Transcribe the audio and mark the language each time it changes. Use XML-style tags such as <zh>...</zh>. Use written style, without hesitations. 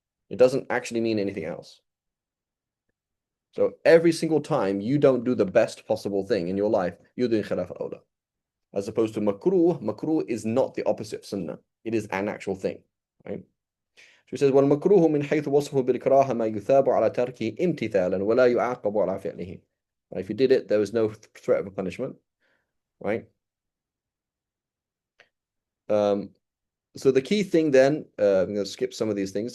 <en>It doesn't actually mean anything else. So every single time you don't do the best possible thing in your life, you're doing khilaf al-awla. As opposed to makruh is not the opposite of sunnah. It is an actual thing, right? So he says,</en> <ar>وَالْمَكْرُوهُ مِنْ حَيْثُ وَصْفُهُ بِالْكَرَاهَةِ مَا يُثَابُ عَلَى تَرْكِهِ امْتِثَالًا وَلَا يُعَاقَبُ عَلَى فِعْلِهِ.</ar> <en>If you did it, there was no threat of a punishment, right? So the key thing then, I'm going to skip some of these things.</en>